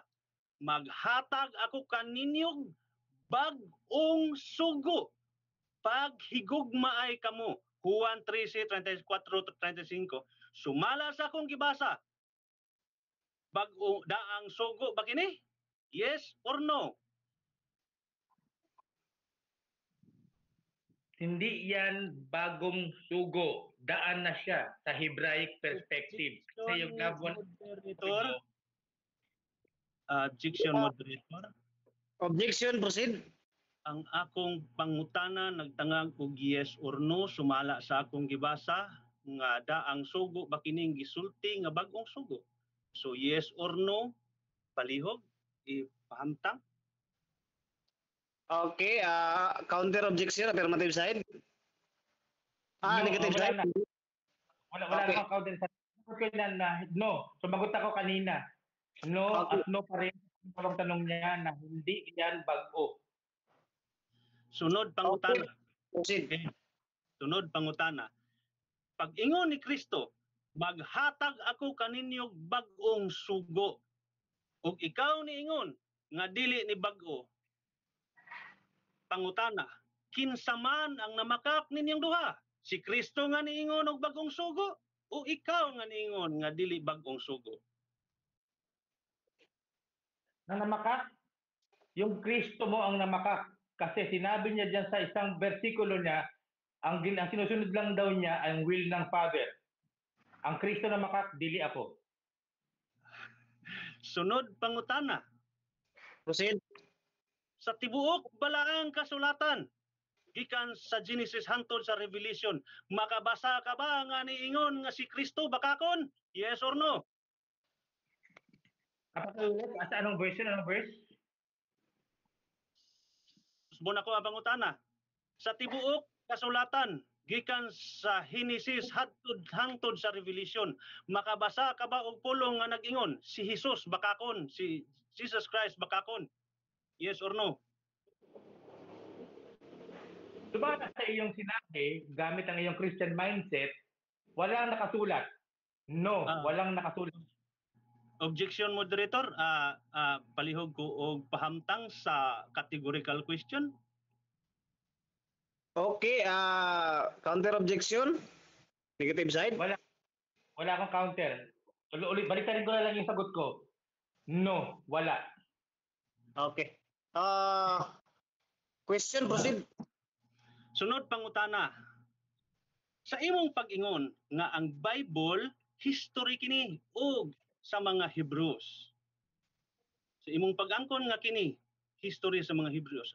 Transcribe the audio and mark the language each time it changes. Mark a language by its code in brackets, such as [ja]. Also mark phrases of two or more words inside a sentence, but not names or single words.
[ceb] Maghatag ako kaninyong bag-ong sugo. Paghigugmaay kamo. Juan 3:34-35. Sumala sa akong gibasa. Bag-ong daang sugo ba kini? [en] Yes or no? [tl] Hindi yan bagong sugo. [ceb] Daan na siya sa [en] Hebraic perspective. [tl] Kasi yung [en] love one moderator. Objection moderator. Objection, proceed. [ceb] Ang akong pangutana nagtangag og [en] yes or no [ceb] sumala sa akong gibasa nga daang sugo ba kining gisulti nga bag-ong sugo. So [en] yes or no, [ceb] palihog, ipahamtang. [en] Okay, counter objection, affirmative side. No, Negative [ceb] wala [en] side. [ceb] na. Wala Okay. na akong counter sa kailan na no. [tl] Sumagot ako kanina. No, Okay. at no pa rin ang tanong niya na hindi yan bag-o. [ceb] Sunod pangutana. [en] Proceed. [ceb] Sunod pangutana. Pag ingon ni Kristo, maghatag ako kaninyong bag-ong sugo. Ug ikaw ni ingon nga dili ni bag-o. Pangutana, kinsa man ang namakak ninyong duha? Si Kristo nga niingon og bag-ong sugo o ikaw nga niingon nga dili bag-ong sugo? Nang namakak, [tl] yung Kristo mo ang namakak. Kasi sinabi niya dyan sa isang versikulo niya, ang sinusunod lang daw niya ang will ng Father. [ceb] Ang Kristo na makak, dili ako. Sunod pangutana, [en] Proceed. [ceb] sa tibuok balaang kasulatan gikan sa Genesis hangtod sa Revelation, makabasa ka ba nga niingon nga si Kristo bakakon? [en] Yes or no? [tl] Kapatulit, asa anong verse? Anong verse? [ceb] Subon ako ang pangutana. Sa tibuok kasulatan gikan sa Genesis hangtod sa Revelation, makabasa ka ba og pulong nga nag-ingon si Jesus bakakon, si Jesus Christ bakakon? [en] Yes or no? [tl] Diba sa iyong sinabi, gamit ang iyong [en] Christian mindset, [tl] walang nakasulat. No, walang nakasulat. [en] Objection, moderator. [ceb] Palihog ko og pahamtang sa [en] categorical question. Okay, counter objection. Negative side. [tl] Wala akong counter. Ulit, baliktarin ko na lang yung sagot ko. No, wala. [en] Okay. Question, proceed. [ceb] Sunod pangutana. Sa imong pag-ingon nga ang [en] Bible history [ceb] kini og sa mga Hebrews. Sa imong pag-angkon nga kini history sa mga Hebrews.